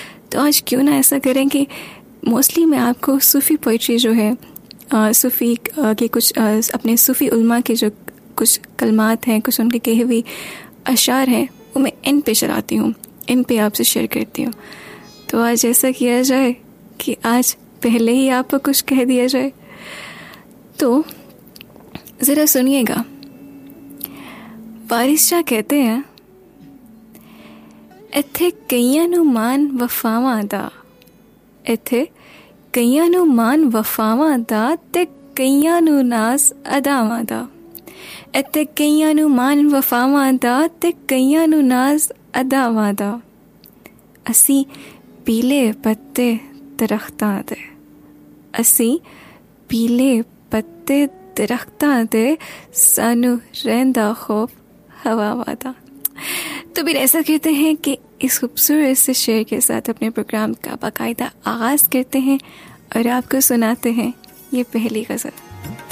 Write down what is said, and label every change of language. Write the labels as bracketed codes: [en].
[ur] تو آج کیوں نہ ایسا کریں کہ موسٹلی میں آپ کو صوفی پوئٹری جو ہے, صوفی کے کچھ اپنے صوفی علماء کے جو کچھ کلمات ہیں, کچھ ان کے کہے ہوئے اشعار ہیں, وہ میں ان پہ چلاتی ہوں, ان پہ آپ سے شیئر کرتی ہوں. تو آج ایسا کیا جائے کہ آج پہلے ہی آپ کو کچھ کہہ دیا جائے. تو ذرا سنیے گا, وارث شاہ کہتے ہیں, [pa] ایتھے کئیاں نو مان وفاواں دا, ایتھے کئیاں نو مان وفاواں دا تے کئیاں نو ناز اداواں دا, ایتھے کئیاں نو مان وفاواں دا تے کئیاں نو ناز اداواں دا, اسی پیلے پتے درختاں دے, اسی پیلے پتے درختاں دے سانو رہندا خوف ہوا وادا. [ur] تو پھر ایسا کہتے ہیں کہ اس خوبصورت سے شعر کے ساتھ اپنے پروگرام کا باقاعدہ آغاز کرتے ہیں, اور آپ کو سناتے ہیں یہ پہلی غزل.